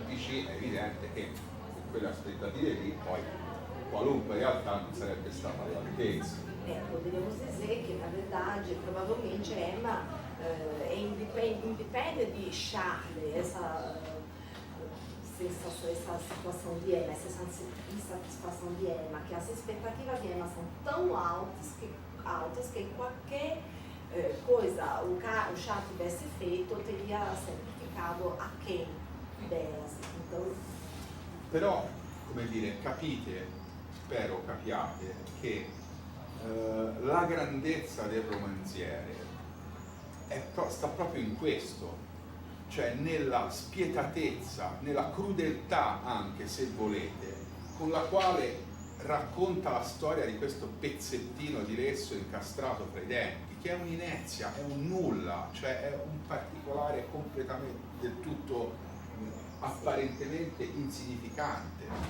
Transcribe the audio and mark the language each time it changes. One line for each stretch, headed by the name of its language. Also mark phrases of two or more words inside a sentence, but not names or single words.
Italian: È evidente che con quelle aspettative lì poi qualunque realtà non sarebbe stata all'altezza.
Portuguese: Poderíamos dizer que, na verdade, provavelmente Emma independe de Charles, essa situação de Emma, essa insatisfação de Emma, que as expectativas de Emma são tão altas que qualquer coisa o Charles tivesse feito teria sempre ficado aquém delas. Então...
Italian: Però, come dire, capite, spero capiate, che la grandezza del romanziere sta proprio in questo, cioè nella spietatezza, nella crudeltà anche, se volete, con la quale racconta la storia di questo pezzettino di lesso incastrato fra i denti, che è un'inezia, è un nulla, cioè è un particolare completamente del tutto apparentemente insignificante.